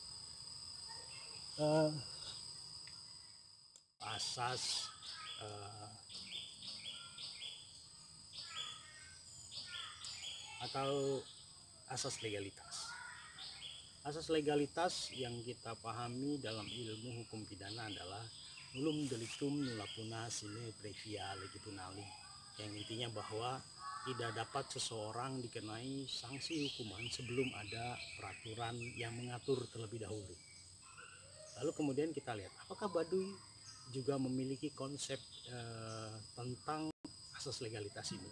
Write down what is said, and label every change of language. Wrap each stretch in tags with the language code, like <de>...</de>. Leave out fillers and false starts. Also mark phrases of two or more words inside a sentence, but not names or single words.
<id>Asas atau asas legalitas. Asas legalitas yang kita pahami dalam ilmu hukum pidana adalah</id> <la>nullum delictum nulla puna sine previa legibunali,</la> <id>yang intinya bahwa tidak dapat seseorang dikenai sanksi hukuman sebelum ada peraturan yang mengatur terlebih dahulu. Lalu kemudian kita lihat apakah Baduy juga memiliki konsep tentang asas legalitas ini.</id>